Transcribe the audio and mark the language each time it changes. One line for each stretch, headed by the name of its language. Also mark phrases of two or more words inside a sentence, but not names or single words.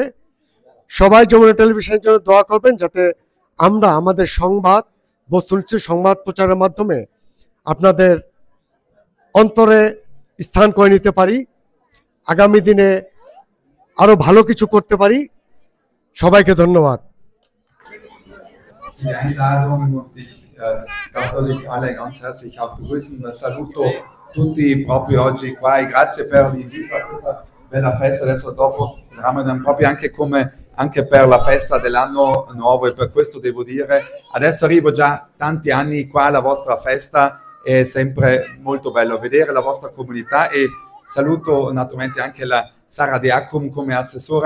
Bangla: সবাই যমুনা টেলিভিশনের জন্য দোয়া করবেন, যাতে আমরা আমাদের সংবাদ, বস্তুনিষ্ঠ সংবাদ প্রচারের মাধ্যমে আপনাদের অন্তরে স্থান করে নিতে পারি, আগামী দিনে আরো ভালো কিছু করতে পারি। সবাইকে ধন্যবাদ।
German: Die Einladung und ich darf euch alle ganz herzlich auch begrüßen.
Italian: Saluto tutti proprio oggi qua e grazie per l'invito a questa bella festa. Adesso dopo Ramadan, proprio anche per la festa dell'anno nuovo, e per questo devo dire, adesso arrivo già tanti anni qua alla vostra festa, è sempre molto bello vedere la vostra comunità, e saluto naturalmente anche la Sara Diacum come assessora.